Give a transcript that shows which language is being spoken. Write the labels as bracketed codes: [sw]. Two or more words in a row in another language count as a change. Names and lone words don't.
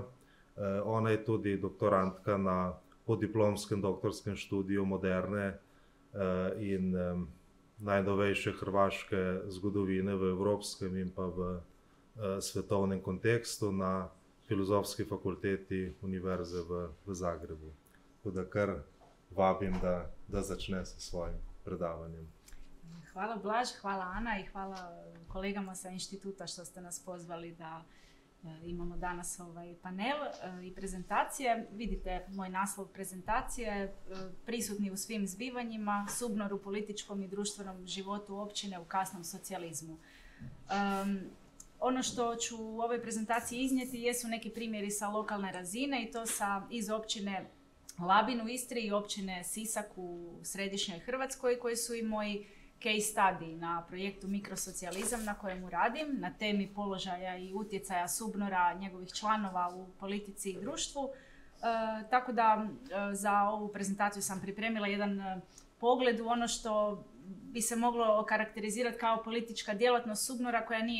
[sl] Ona je tudi doktorantka na podiplomskem doktorskem študiju moderne in najnovejše hrvaške zgodovine v evropskem in pa v svetovnem kontekstu na Filozofski fakulteti Univerze v Zagrebu. Tako da kar vabim, da začne sa svojim predavanjem. [hr] Hvala Blaž, hvala Ana i hvala kolegama sa inštituta što ste nas pozvali da imamo danas ovaj panel i prezentacije. Vidite moj naslov prezentacije, prisutni u svim zbivanjima, SUBNOR u političkom i društvenom životu općine u kasnom socijalizmu. Ono što ću u ovoj prezentaciji iznijeti jesu neki primjeri sa lokalne razine i to iz općine Labin u Istri i općine Sisak u središnjoj Hrvatskoj, koji su i moji [en] case study [hr] na projektu Mikrosocijalizam na kojemu radim, na temi položaja i utjecaja SUBNOR-a, njegovih članova u politici i društvu. Tako da za ovu prezentaciju sam pripremila jedan pogled u ono što bi se moglo okarakterizirati kao politička djelatnost SUBNOR-a koja nije